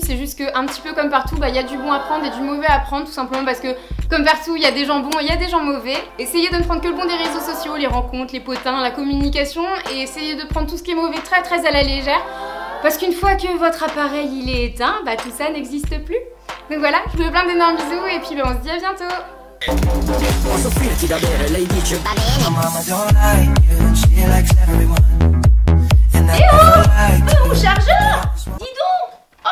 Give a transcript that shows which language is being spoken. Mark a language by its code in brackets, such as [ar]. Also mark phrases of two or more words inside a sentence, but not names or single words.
[fr] C'est juste que un petit peu comme partout, il y a du bon à prendre et du mauvais à prendre, tout simplement parce que comme partout, il y a des gens bons et il y a des gens mauvais. Essayez de ne prendre que le bon des réseaux sociaux, les rencontres, les potins, la communication, et essayez de prendre tout ce qui est mauvais très très à la légère. Parce qu'une fois que votre appareil il est éteint, tout ça n'existe plus. Donc voilà, je vous fais plein d'énormes bisous et puis on se dit à bientôt. [it] Posso offrirti da bere, lei dice Va bene. [en] Mama don't like you and she likes everyone. And [fr] Eh oh, mon chargeur! Dis donc!